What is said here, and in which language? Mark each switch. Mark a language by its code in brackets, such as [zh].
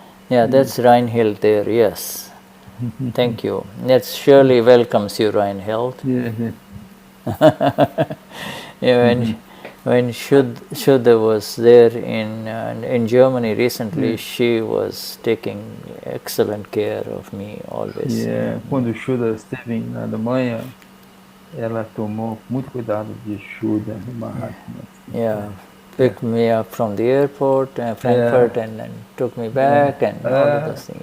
[en] Yeah, that's Reinhild there. Yes, thank you. That's Schirley welcomes you, Reinhild. Yeah, when Shuddha was there in Germany recently, she was taking excellent care of me always. [pt] Quando Shuddha esteve na Alemanha, ela tomou muito cuidado de Shuddha, do Mahatma. [en] Yeah, picked me up from the airport, Frankfurt, and then took me back and all of those things.